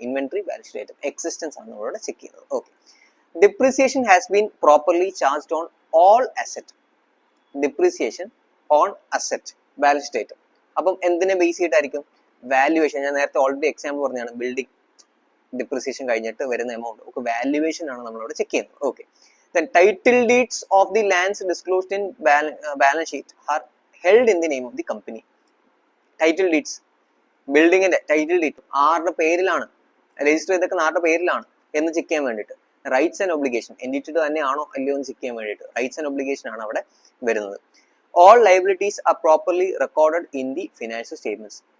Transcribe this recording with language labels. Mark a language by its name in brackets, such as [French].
[Malayalam] Inventory balance sheet item existence ആണ് നമ്മളോട് check ചെയ്യുന്നത്. Okay, [English] Depreciation has been properly charged on all asset. [Malayalam] Depreciation on asset balance sheet item. അപ്പം എന്തിനെ base ചെയ്തിട്ടായിരിക്കും? Valuation. ഞാൻ നേരത്തെ already example പറഞ്ഞാണ്, building depreciation കഴിഞ്ഞിട്ട് വരുന്ന എമൗണ്ട് ഒക്കെ വാല്യുവേഷൻ ആണ് നമ്മളോട് ചെക്ക് ചെയ്യുന്നത്. [English] Okay, then title deeds of the lands disclosed in balance sheet are held in the name of the company. [Malayalam] Title deeds, ബിൽഡിങ്ങിന്റെ ടൈറ്റിൽ ഡീഡ് ആരുടെ പേരിലാണ് രജിസ്റ്റർ ചെയ്തൊക്കെ, ആരുടെ പേരിലാണ് എന്ന് ചെക്ക് ചെയ്യാൻ വേണ്ടിയിട്ട്. റൈറ്റ്സ് ആൻഡ് ഒബ്ലിഗേഷൻ, എൻറ്റിറ്റിയുടെ തന്നെയാണോ അല്ലയോ എന്ന് ചെക്ക് ചെയ്യാൻ വേണ്ടിയിട്ട് റൈറ്റ്സ് ആൻഡ് ഒബ്ലിഗേഷൻ ആണ് അവിടെ വരുന്നത്. [English] All liabilities are properly recorded in the financial statements.